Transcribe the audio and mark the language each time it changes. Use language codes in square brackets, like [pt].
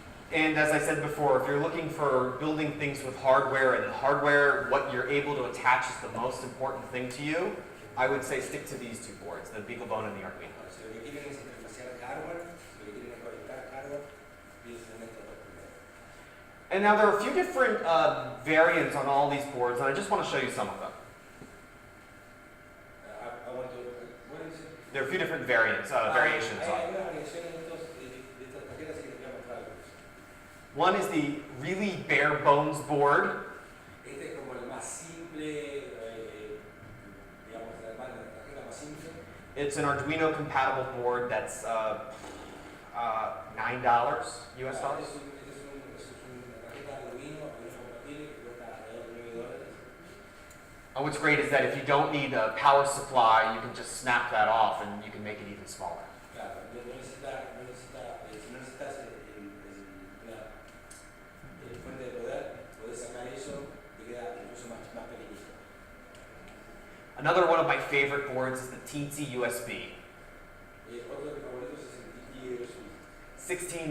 [en] And as I said before, if you're looking for building things with hardware, and hardware, what you're able to attach is the most important thing to you, I would say stick to these two boards, the BeagleBone and the Arduino. [es] Si lo que quieren es interfacear hardware, si lo que quieren es conectar hardware, piensen en estos dos primero. [en] And now there are a few different variants on all these boards, and I just want to show you some of them. I want to, what is it? There are a few different variations on [es] Hay [en] it. [es] algunas variaciones de estas tarjetas que les voy a mostrar. [en] One is the really bare bones board. [es] Este es como el más simple, digamos, la tarjeta más simple. [en] It's an Arduino compatible board that's $9 US [es] Esta [en] dollars. [es] es una tarjeta Arduino compatible que cuesta alrededor de $9. [en] And what's great is that if you don't need a power supply, you can just snap that off and you can make it even smaller. [es] Claro, si no necesitas una fuente de poder, podés sacar eso y queda incluso más pequeñito. [en] Another one of my favorite boards is the Teensy USB. [es] Otro de mis favoritos es el TT-USB,